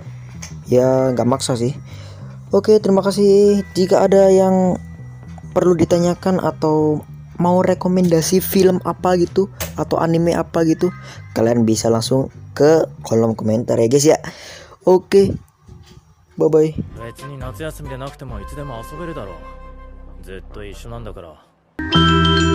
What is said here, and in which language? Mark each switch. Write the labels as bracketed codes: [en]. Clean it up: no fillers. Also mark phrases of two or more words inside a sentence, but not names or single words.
[id] Ya, nggak maksa sih. Oke, terima kasih. Jika ada yang perlu ditanyakan atau mau rekomendasi film apa gitu atau anime apa gitu, kalian bisa langsung ke kolom komentar ya guys ya. [en] Oke, bye bye. [ja] 別に夏休みでなくてもいつでも遊べるだろう。ずっと一緒なんだから。